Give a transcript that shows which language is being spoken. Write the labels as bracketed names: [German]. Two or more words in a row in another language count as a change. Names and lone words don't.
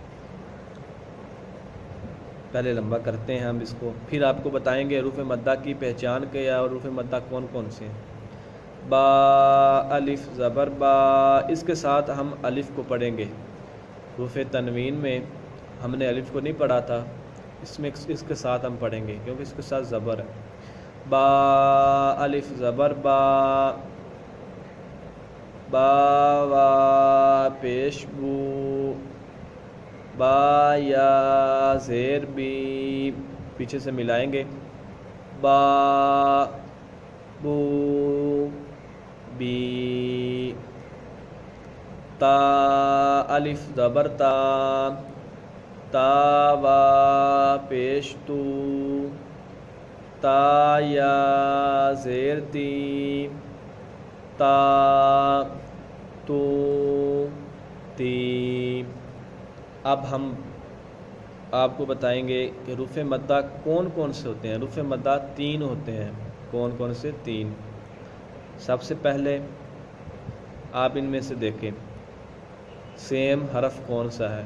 [Urdu] پہلے لمبا کرتے ہیں ہم اس کو، پھر آپ کو بتائیں گے حروف مدہ کی پہچان کیا اور حروف مدہ کون کون سے ہیں۔ با الف زبر با، اس کے ساتھ ہم الف کو پڑھیں گے۔ حروف تنوین میں ہم نے الف کو نہیں پڑھا تھا، اس کے ساتھ ہم پڑھیں گے کیونکہ اس کے ساتھ زبر ہے۔ با الف زبر با، با وا پیش بو، با یا زیر بی، پیچھے سے ملائیں گے۔ با بو بی، تا الف زبر تا، تا وا پیش تو، تا یا زیر تی، تا تو تی۔ اب ہم آپ کو بتائیں گے کہ حروف مدہ کون کون سے ہوتے ہیں۔ حروف مدہ 3 ہوتے ہیں۔ کون کون سے؟ 3۔ سب سے پہلے آپ ان میں سے دیکھیں سیم حرف کون سا ہے۔